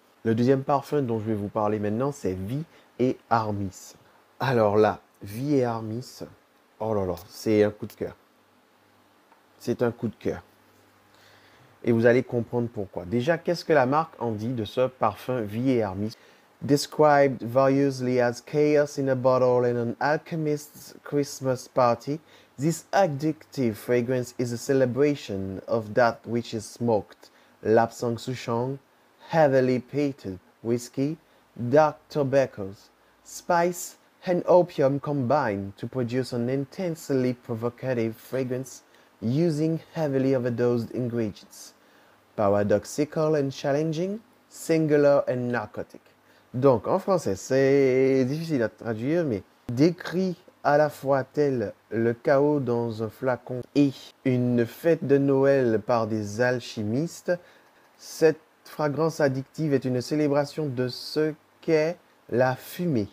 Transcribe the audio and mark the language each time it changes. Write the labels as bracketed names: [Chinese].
[French] Le deuxième parfum dont je vais vous parler maintenant, c'est Vie et Armis. Alors là, Vie et Armis, oh là là, c'est un coup de cœur. C'est un coup de cœur. Et vous allez comprendre pourquoi. Déjà, qu'est-ce que la marque en dit de ce parfum Vie et Armis? [English] Described variously as chaos in a bottle and an alchemist's Christmas party, this addictive fragrance is a celebration of that which is smoked, Lapsang Souchong, heavily peated whiskey, dark tobaccos, spice, and opium combine to produce an intensely provocative fragrance using heavily overdosed ingredients. Paradoxical and challenging, singular and narcotic. [French] Donc, en français, c'est difficile à traduire, mais décrit à la fois tel le chaos dans un flacon et une fête de Noël par des alchimistes, cette fragrance addictive est une célébration de ce qu'est la fumée.